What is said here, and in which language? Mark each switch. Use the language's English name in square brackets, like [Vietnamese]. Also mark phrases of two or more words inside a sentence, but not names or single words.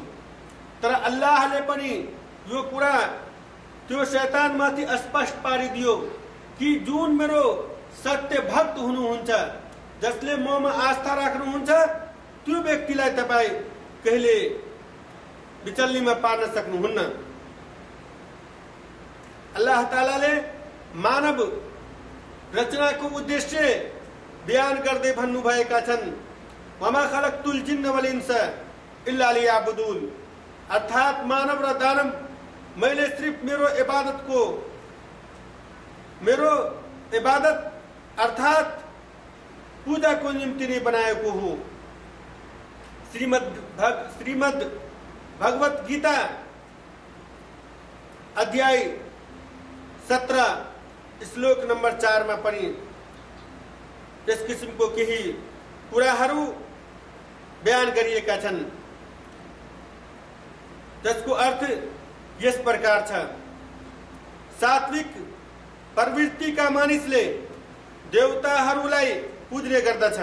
[Nepali] तर अल्लाहले पनि यो कुरा त्यो शैतानमाथि स्पष्ट पारिदियो कि जुन मेरो सत्य भक्त हुनुहुन्छ, जसले ममा आस्था राख्नुहुन्छ, त्यो व्यक्तिलाई तपाईँ कहिले विचल्लीमा पार्न सक्नुहुन्न। अल्लाह तालाले मानव रचनाको उद्देश्य बयान गर्दै भन्नुभएका छन्, [Arabic] وما خلقت الجن والإنس إلا ليعبدون, [Nepali] अर्थात मानव र दानव मैले सिर्फ मेरो इबादत अर्थात पूजाको निम्ति नै बनाएको हो। श्रीमद् भगवत गीता अध्याय 17 श्लोक नंबर 4 में पनि त्यस किसिमको केही कुराहरू बयान गरिएका छन्, जसको अर्थ यस प्रकार छ। सात्विक प्रवृत्तिका मानिसले देवताहरूलाई पूज्ने गर्दछ।